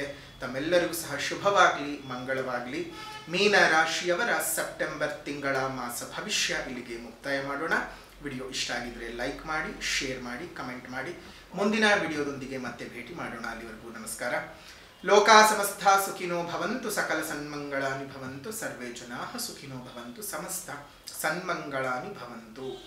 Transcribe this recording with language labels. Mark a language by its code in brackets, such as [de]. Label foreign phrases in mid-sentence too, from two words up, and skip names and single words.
[kn] ತಮ್ಮೆಲ್ಲರಿಗೂ ಸಹ ಶುಭವಾಗಲಿ, ಮಂಗಳವಾಗಲಿ. ಮೀನ ರಾಶಿಯವರ ಸೆಪ್ಟೆಂಬರ್ ತಿಂಗಳ ಮಾಸ ಭವಿಷ್ಯ ಇಲ್ಲಿಗೆ ಮುಕ್ತಾಯ ಮಾಡೋಣ. ವಿಡಿಯೋ ಇಷ್ಟ ಆಗಿದ್ರೆ ಲೈಕ್ ಮಾಡಿ, ಶೇರ್ ಮಾಡಿ, ಕಮೆಂಟ್ ಮಾಡಿ. ಮುಂದಿನ ವಿಡಿಯೋದೊಂದಿಗೆ ಮತ್ತೆ ಭೇಟಿ ಮಾಡೋಣ. ಅಲ್ಲಿವರೆಗೂ ನಮಸ್ಕಾರ. [sa] ಲೋಕಾ ಸಮಸ್ತ ಸುಖಿನೋ ಭವಂತು, ಸಕಲ ಸನ್ಮಂಗಳಾನಿ ಭವಂತು, ಸರ್ವೇ ಜನಾಃ ಸುಖಿನೋ ಭವಂತು, ಸಮಸ್ತ ಸನ್ಮಂಗಳಾನಿ ಭವಂತು.